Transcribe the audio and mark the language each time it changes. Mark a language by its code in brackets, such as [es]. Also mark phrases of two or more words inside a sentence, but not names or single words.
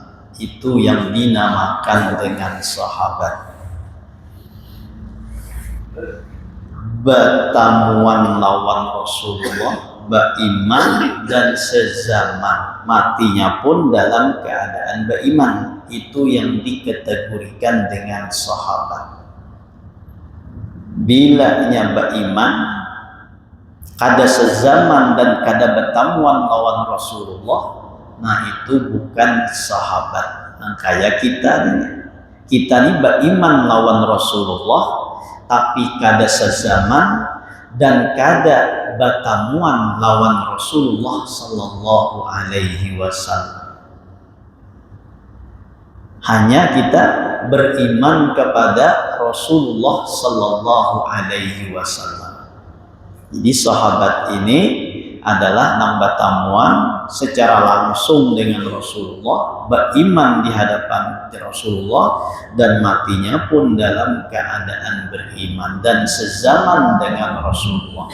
[id] Itu yang dinamakan dengan sahabat. Batamuan lawan Rasulullah, beriman dan sezaman, matinya pun dalam keadaan beriman. Itu yang dikategorikan dengan sahabat. [bjn] Bilanya beriman, kada sezaman dan kada bertamuan lawan Rasulullah, nah itu bukan sahabat. Nah, kayak kita ini beriman lawan Rasulullah tapi kada sezaman dan kada batamuan lawan Rasulullah [ar] صلى الله عليه وسلم. [id] Hanya kita beriman kepada Rasulullah [ar] صلى الله عليه وسلم. [id] Jadi sahabat ini adalah batamuan secara langsung dengan Rasulullah, beriman di hadapan Rasulullah, dan matinya pun dalam keadaan beriman dan sezaman dengan Rasulullah.